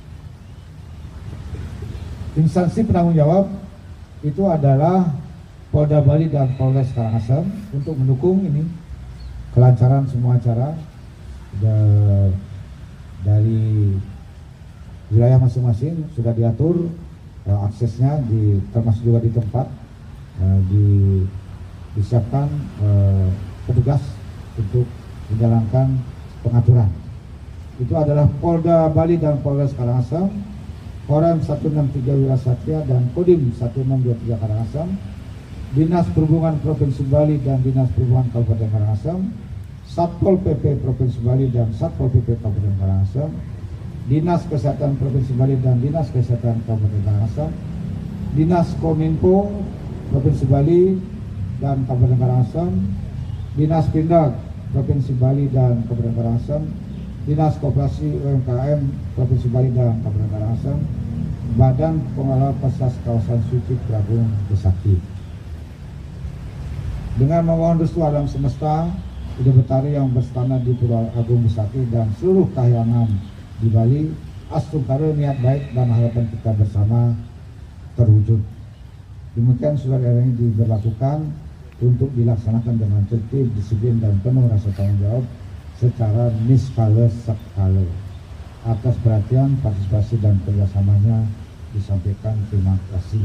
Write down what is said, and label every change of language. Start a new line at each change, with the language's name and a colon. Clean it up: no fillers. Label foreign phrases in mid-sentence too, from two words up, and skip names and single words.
Indonesian: Instansi penanggung jawab itu adalah Polda Bali dan Polres Karangasem untuk mendukung ini kelancaran semua acara dari wilayah masing-masing. Sudah diatur aksesnya termasuk juga di tempat disiapkan petugas untuk menjalankan pengaturan. Itu adalah Polda Bali dan Polres Karangasem, Korem 163 Wirasatria dan Kodim 1623 Karangasem, Dinas Perhubungan Provinsi Bali dan Dinas Perhubungan Kabupaten Karangasem, Satpol PP Provinsi Bali dan Satpol PP Kabupaten Karangasem, Dinas Kesehatan Provinsi Bali dan Dinas Kesehatan Kabupaten Karangasem, Dinas Kominfo Provinsi Bali dan Kabupaten Karangasem, Dinas Pindad Provinsi Bali dan Kabupaten Karangasem, Dinas Koperasi UMKM Provinsi Bali dan Kabupaten Karangasem, Badan Pengelola Pesas Kawasan Suci Puragung Besakih. Dengan memohon restu alam semesta, Ide Betari yang berstana di Pulau Agung Besakih dan seluruh kahyangan di Bali, astungkara niat baik dan harapan kita bersama terwujud. Demikian saudara ini diberlakukan untuk dilaksanakan dengan tertib, disiplin dan penuh rasa tanggung jawab secara niskala sekala. Atas perhatian, partisipasi dan kerjasamanya disampaikan terima kasih.